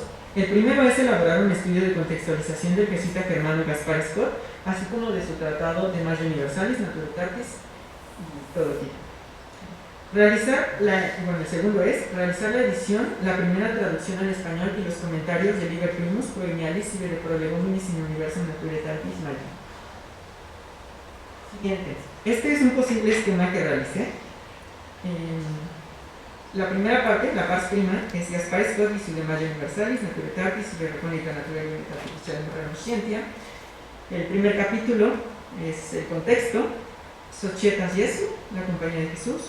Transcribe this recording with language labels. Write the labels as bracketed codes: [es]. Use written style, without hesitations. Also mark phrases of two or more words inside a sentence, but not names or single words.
[es] El primero es elaborar un estudio de contextualización del jesuita germano Gaspar Scott, así como de su tratado de Magna Universalis, Naturalitatis y todo tipo. El segundo es realizar la edición, la primera traducción al español y los comentarios de Liber Primus, Proemialis y de Prolegominis in Universum Naturalitatis Magna. Siguiente. Este es un posible esquema que realicé. La primera parte, la pars prima, es Gaspar Scott y su de Magna Universalis, Naturalitatis y Recónica Naturae Artificial Scientia. El primer capítulo es el contexto, Societas Jesu, la Compañía de Jesús.